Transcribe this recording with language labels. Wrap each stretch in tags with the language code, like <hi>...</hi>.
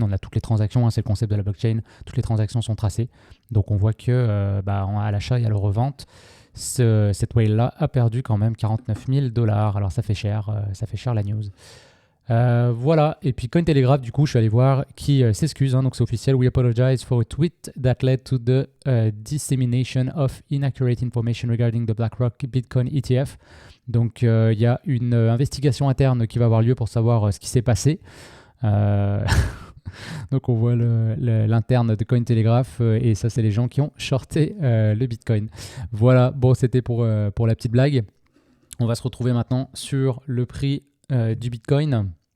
<fr>On a toutes les transactions, c'est le concept de la blockchain. Toutes les transactions sont tracées. Donc on voit que à l'achat et à la revente, cette whale-là a perdu quand même 49 000 $. Alors ça fait cher la news. Voilà, et puis Cointelegraph, du coup, je suis allé voir qui s'excuse, donc c'est officiel.</fr> <en>We apologize for a tweet that led to the dissemination of inaccurate information regarding the BlackRock Bitcoin ETF.</en> <fr>Donc, il y a une investigation interne qui va avoir lieu pour savoir ce qui s'est passé. Donc, on voit l'interne de Cointelegraph, et ça, c'est les gens qui ont shorté le Bitcoin. Voilà, bon, c'était pour la petite blague. On va se retrouver maintenant sur le prix du Bitcoin.</fr>